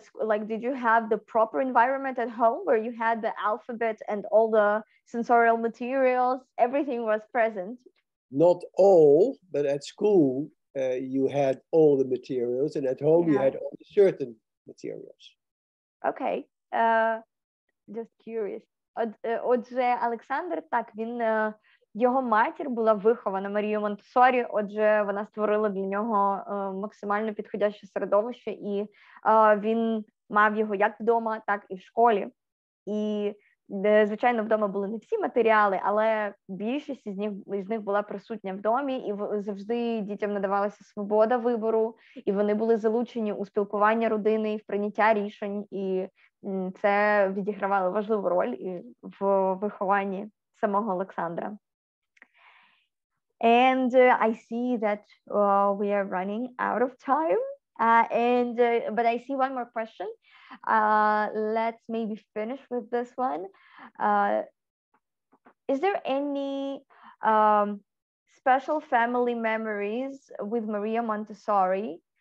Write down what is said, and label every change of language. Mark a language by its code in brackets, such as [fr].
[en] Like, did you have the proper environment at home where you had the alphabet and all the sensorial materials? Everything was present. Not all, but at school you had all the materials, and at home you had only certain materials. Okay. Just curious. [uk] Отже, Олександр, так, його матір була вихована Марією Монтессорі, отже, вона створила для нього максимально підходяще середовище, і він мав його як вдома, так і в школі. І, звичайно, вдома були не всі матеріали, але більшість із них була присутня в домі, і завжди дітям надавалася свобода вибору, і вони були залучені у спілкування родини, в прийняття рішень, і це відігравало важливу роль в вихованні самого Олександра. [en] And I see that we are running out of time, but I see one more question. Let's maybe finish with this one. Is there any special family memories with Maria Montessori?